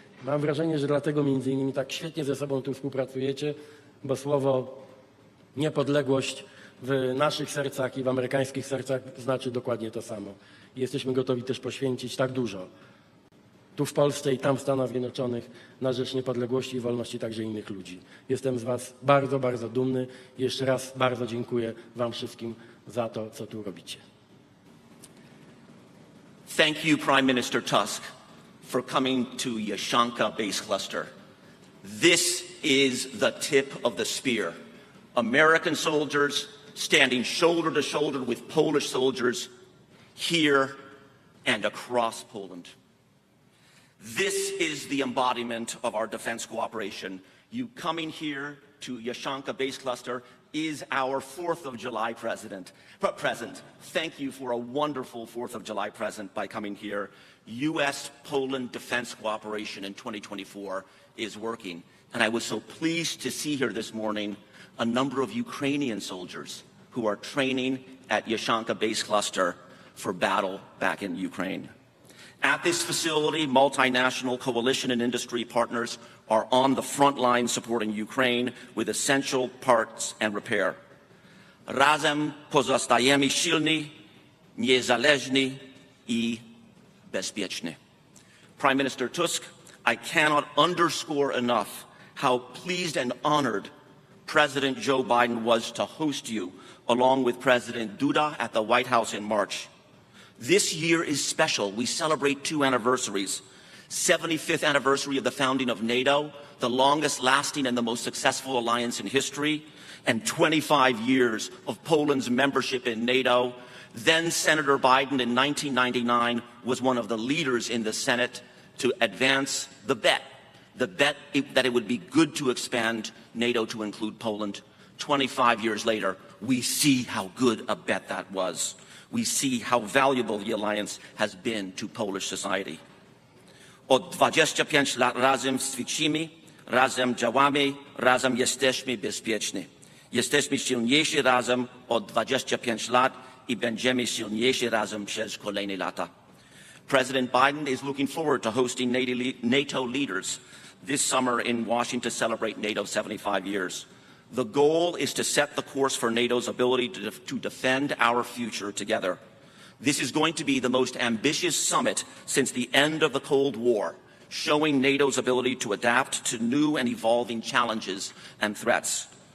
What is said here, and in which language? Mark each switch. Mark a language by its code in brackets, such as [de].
[pl] Mam wrażenie, że dlatego między innymi tak świetnie ze sobą tu współpracujecie, bo słowo niepodległość w naszych sercach i w amerykańskich sercach znaczy dokładnie to samo. I jesteśmy gotowi też poświęcić tak dużo tu w Polsce i tam w Stanach Zjednoczonych na rzecz niepodległości i wolności także innych ludzi. Jestem z was bardzo, bardzo dumny. Jeszcze raz bardzo dziękuję wam wszystkim za to, co tu robicie. [en] Thank you, Prime Minister Tusk, for coming to Yashanka Base Cluster. This is the tip of the spear. American soldiers standing shoulder to shoulder with Polish soldiers here and across Poland. This is the embodiment of our defense cooperation. You coming here to Yashanka Base Cluster is our 4th of July present. Thank you for a wonderful 4th of July present by coming here. U.S.-Poland defense cooperation in 2024 is working. And I was so pleased to see here this morning a number of Ukrainian soldiers who are training at Yashanka Base Cluster for battle back in Ukraine. At this facility, multinational coalition and industry partners are on the front line supporting Ukraine with essential parts and repair. [pl] Razem pozostajemy silni, niezależni i bezpieczni. [en] Prime Minister Tusk, I cannot underscore enough how pleased and honored President Joe Biden was to host you, along with President Duda, at the White House in March. This year is special. We celebrate 2 anniversaries. 75th anniversary of the founding of NATO, the longest lasting and the most successful alliance in history, and 25 years of Poland's membership in NATO, Then Senator Biden in 1999 was one of the leaders in the Senate to advance the bet that it would be good to expand NATO to include Poland. 25 years later, we see how good a bet that was. We see how valuable the alliance has been to Polish society. [pl] Od 25 lat razem ćwiczymy, razem działamy, razem jesteśmy bezpieczni. Jesteśmy silniejsi razem od 25 lat I będziemy silniejsi razem przez kolejne lata. [en] President Biden is looking forward to hosting NATO leaders this summer in Washington to celebrate NATO's 75 years. The goal is to set the course for NATO's ability to defend our future together. This is going to be the most ambitious summit since the end of the Cold War, showing NATO's ability to adapt to new and evolving challenges and threats.